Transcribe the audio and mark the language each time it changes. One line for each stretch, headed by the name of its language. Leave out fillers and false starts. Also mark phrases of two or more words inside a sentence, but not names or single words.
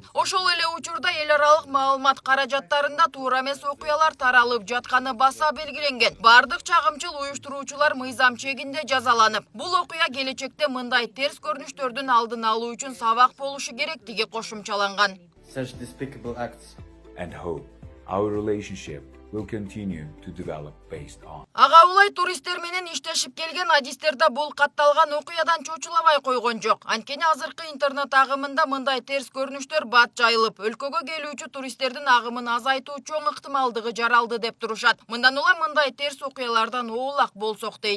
Kyrgyz: Ошол эле учурда эл аралык маалымат каражаттарында туура эмес окуялар таралып жатканы баса белгиленген. Бардык чагымчыл уюштуруучулар мыйзам чегинде жазаланып, бул окуя келечекте мындай терс көрүнүштөрдүн алдын алуу үчүн сабак болушу керектиги кошумчаланган.
English: Such despicable acts and hope our relationship will continue to develop based on.
Kyrgyz: Ага улай туристтер менен иштешип келген адистерде бул катталган окуядан чочулабай койгон жок. Анткени азыркы интернет агымында мындай терс көрүнүштөр бат жайылып, өлкөгө келүүчү туристтердин агымын азайтуу чоң ыктымалдыгы жаралды деп турушат. Мындан улам мындай терс окуялардан оолак болсок дейт.